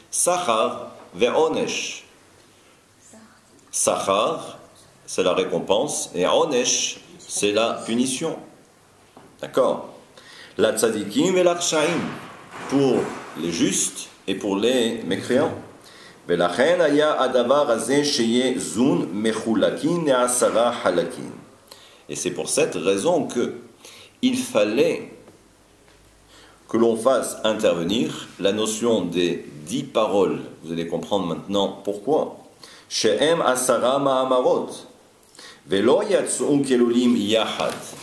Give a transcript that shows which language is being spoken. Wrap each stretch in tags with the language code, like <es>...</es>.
<fr>Sachar ve'onesh. Sachar, c'est la récompense, et onesh, c'est la punition. D'accord? La tzadikim et l'akshaim, pour les justes et pour les mécréants.</fr> <he>ולכן היה הדבר הזה שיהיה זון מחולקין לעשרה חלקים.</he> <fr>Et c'est pour cette raison que il fallait que l'on fasse intervenir la notion des 10 paroles. Vous allez comprendre maintenant pourquoi.</fr> <he>She'em asara ma'amarot velo yatsu kelulim yachad.</he>